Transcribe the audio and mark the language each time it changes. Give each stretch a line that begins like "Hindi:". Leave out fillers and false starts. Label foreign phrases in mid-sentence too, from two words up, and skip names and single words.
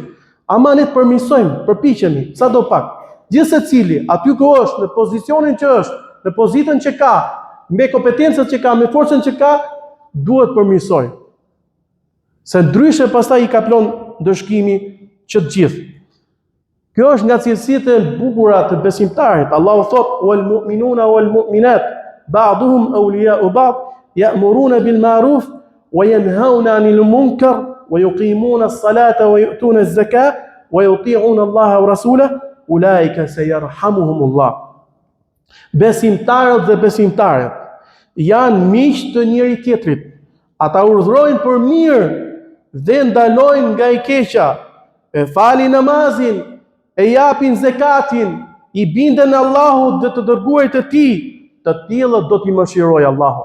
Albanian: Ama ne të përmirësojmë, përpiqemi, sado pak. Gjithsecili, aty ku është, në pozicionin që është, në pozitën që ka, me kompetencat që ka, me forcën që ka, duhet përmirësoj. Se ndryshe pastaj i kaplon ndëshkimi që të gjithë. Kjo është nga cilësitë e bukura të besimtarit. Allahu thot:
Arabic: "والمؤمنون والمؤمنات بعضهم أولياء بعض يأمرون بالمعروف وينهون عن المنكر ويقيمون الصلاة ويؤتون الزكاة ويطيعون الله ورسوله أولئك سيرحمهم الله."
Albanian: Besimtarët dhe besimtarët janë miq të njëri tjetrit. Ata urdhrojnë për mirë dhe ndalojnë nga e keqja, e falin namazin, e japin zekatin, i binden Allahut dhe të dërguarit e tij, të tillët do t'i mëshirojë Allahu.